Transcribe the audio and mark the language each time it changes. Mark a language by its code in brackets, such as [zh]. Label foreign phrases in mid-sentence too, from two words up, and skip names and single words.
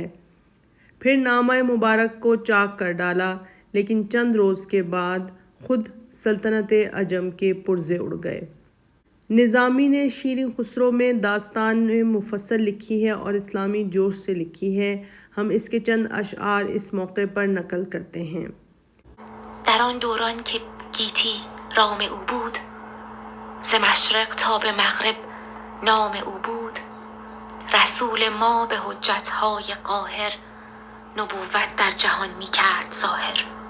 [ur] پھر نامہ مبارک کو چاک کر ڈالا، لیکن چند روز کے بعد خود سلطنت عجم کے پرزے اڑ گئے۔ نظامی نے شیریں خسرو میں داستان مفصل لکھی ہے اور اسلامی جوش سے لکھی ہے۔ ہم اس کے چند اشعار اس موقع پر نقل کرتے ہیں۔ [fa] در آن دوران که گیتی رام او بود، ز مشرق تا به مغرب نام او بود. رسول ما به حجتهای قاهر، نبوت در جهان می کرد ظاهر.